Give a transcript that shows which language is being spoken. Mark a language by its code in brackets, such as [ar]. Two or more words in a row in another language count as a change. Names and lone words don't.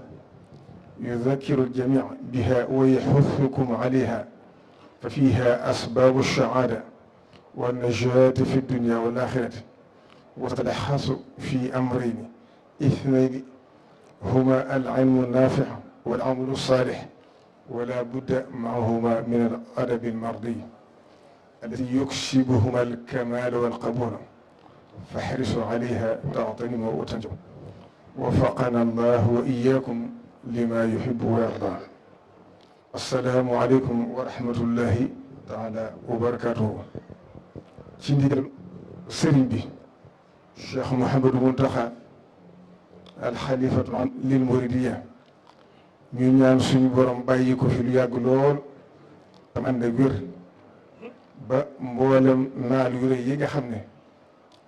[ar] يذكر الجميع بها ويحثكم عليها ففيها أسباب السعادة والنجاة في الدنيا والآخرة وتتلخص في أمرين اثنين هما العلم النافع والعمل الصالح ولا بد معهما من الأدب المرضي الذي يكسبهما الكمال والقبول فاحرصوا عليها تغتنموا وتنجوا. وفقنا الله وإياكم لما يحب ويرضى. السلام عليكم ورحمة الله تعالى وبركاته. [wo] ci ndigal sëriñ bi Cheikh Mouhamadou Mountakha [ar] الخليفة للمريدية [wo] ñu ñaan suñu borom bàyyi ko fi lu yàgg lool am ànd ak wér ba mboolem naal yu rëy yi nga xam ne